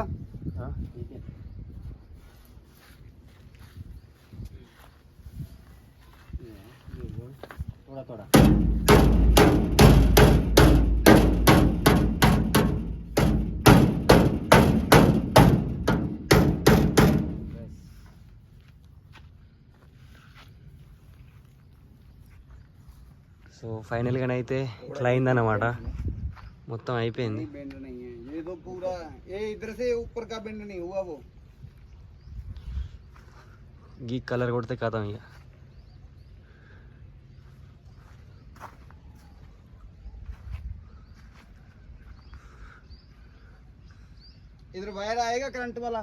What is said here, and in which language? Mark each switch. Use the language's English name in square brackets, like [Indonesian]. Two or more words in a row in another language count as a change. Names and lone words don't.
[Hindi] हाँ ठीक है थोड़ा थोड़ा [Telugu] సో ఫైనల్గానైతే ఇట్లా అయిందన్నమాట మొత్తం అయిపోయింది [Hindi] नहीं बेंड नहीं है ये तो पूरा ये इधर से ऊपर का बेंड नहीं हुआ वो [Telugu] గీ కలర్ కొడితే కథం ఇక [Hindi] इधर वायर आएगा करंट वाला